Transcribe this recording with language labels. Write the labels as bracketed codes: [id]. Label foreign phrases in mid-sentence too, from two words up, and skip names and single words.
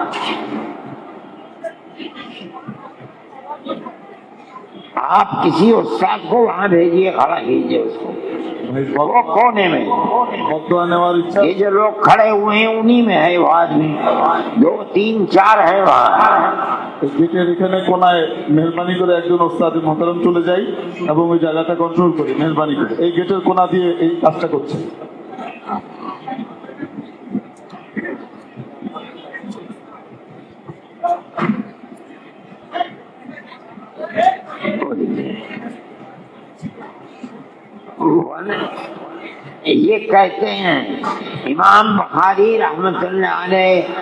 [ur] آپ کسی استاد کو وہاں بھیجیے، کھڑا کیجیے اس کو، وہ کونے میں، یہ جو لوگ کھڑے ہوئے ہیں انہی میں ہے وہ آدمی، 2 3 4 ہے وہاں۔ [bn] গেটের এখানে কোনায় মেহরবানি করে একজন ওস্তাদ মোহতারাম চলে যাই এবং ওই জায়গাটা কন্ট্রোল করি, মেহরবানি করে। এই গেটের কোনা দিয়ে এই কাজটা করছে। [ur] یہ کہتے ہیں امام بخاری [ar] رحمت اللہ علیہ